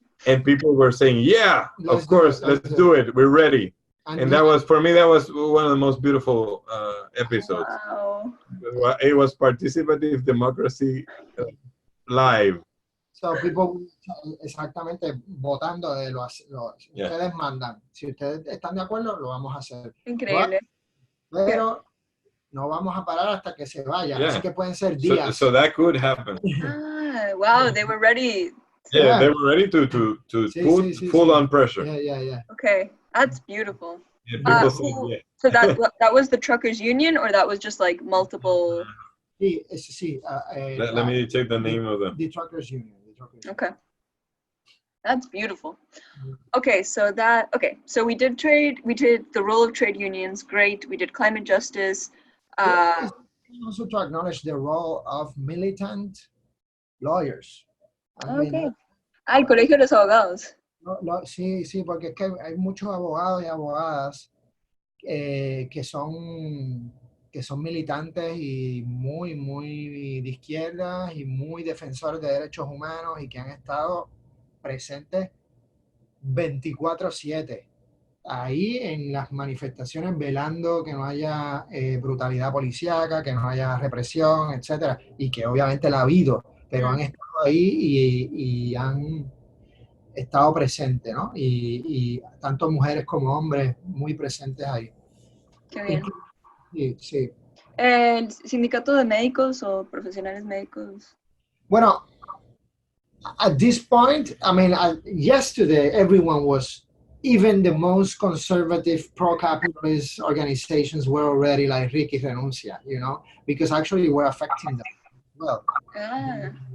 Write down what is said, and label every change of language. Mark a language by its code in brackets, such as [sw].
[en] And people were saying, "Yeah, of course, let's do it. We're ready." And that was, for me, that was one of the most beautiful episodes. Wow. It was participative democracy live. So people [es] exactamente votando de ustedes mandan. Si ustedes están de acuerdo, lo vamos a hacer. Increíble. Pero no vamos a parar hasta que se vaya. Así que pueden ser días. [en] So that could happen. Wow, they were ready. Yeah, they were ready to put full on pressure. Yeah. Okay, that's beautiful. Yeah, said, So that was the truckers union, or that was just like multiple? Let me check the name of the truckers union. Okay, that's beautiful. Okay, so we did trade. We did the role of trade unions. Great. We did climate justice. Also to acknowledge the role of militant lawyers. [es] El Colegio de los Abogados. Sí, porque es que hay muchos abogados y abogadas que son militantes y muy de izquierda y muy defensores de derechos humanos y que han estado presentes 24/7 ahí en las manifestaciones velando que no haya brutalidad policíaca, que no haya represión, etcétera, y que obviamente la ha habido, pero han estado ahí y han estado presentes, ¿no? Y tanto mujeres como hombres muy presentes ahí. Qué bien. Sí, sí. ¿El sindicato de médicos o profesionales médicos? [en] Bueno, at this point, I mean, yesterday everyone was, even the most conservative pro-capitalist organizations were already like Ricky Renuncia, you know, because actually we're affecting them as well. Ah.